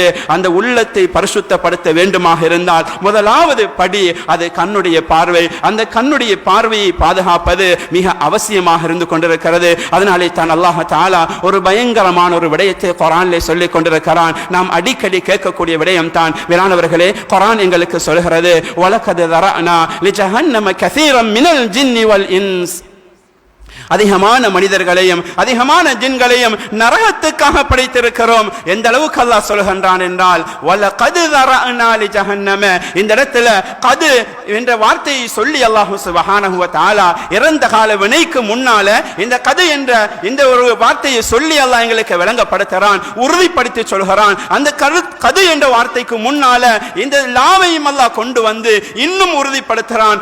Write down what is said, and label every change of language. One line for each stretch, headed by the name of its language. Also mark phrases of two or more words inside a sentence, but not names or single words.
Tamil: அந்த உள்ளத்தை பரிசுத்தப்படுத்த வேண்டுமாக இருந்தால் முதலாவது படி அது கண்ணுடைய பார்வை. அந்த கண்ணுடைய பார்வையை பாதுகாப்பது மிக அவசியமாக இருந்து கொண்டிருக்கிறது. அதனாலே தான் அல்லாஹ் தஆலா ஒரு பயங்கரமான ஒரு விடயத்தை குர்ஆனிலே சொல்லிக் கொண்டிருக்கிறான். நாம் அடிக்கடி கேட்கக்கூடிய விடயம் தான் மேலானவர்களே, குர்ஆன் எங்களுக்கு சொல்கிறது,
Arabic: வலகத் ذرأنا لجهنم كثيرا من الجن والإنس.
Tamil: அதிகமான மனிதர்களையும் அதிகமான ஜின்களையும் நரகத்துக்காக படைத்திருக்கிறோம். எந்த அளவுக்கு அல்லாஹ் சொல்கின்றான் என்றால்,
Arabic: வலகத் ذرأنا لجهنم.
Tamil: இந்த இடத்துல கது என்ற வார்த்தையை சொல்லி அல்லாஹ்
Arabic: سبحانه و تعالى
Tamil: இறந்த கால வினைக்கு முன்னால இந்த கது என்ற இந்த ஒரு வார்த்தையை சொல்லி அல்லாஹ் எங்களுக்கு விளங்கப்படுத்துகிறான், உறுதிப்படுத்தி சொல்கிறான். அந்த கது என்ற வார்த்தைக்கு முன்னால இந்த லாவையும் அல்லாஹ் கொண்டு வந்து இன்னும் உறுதிப்படுத்துகிறான்.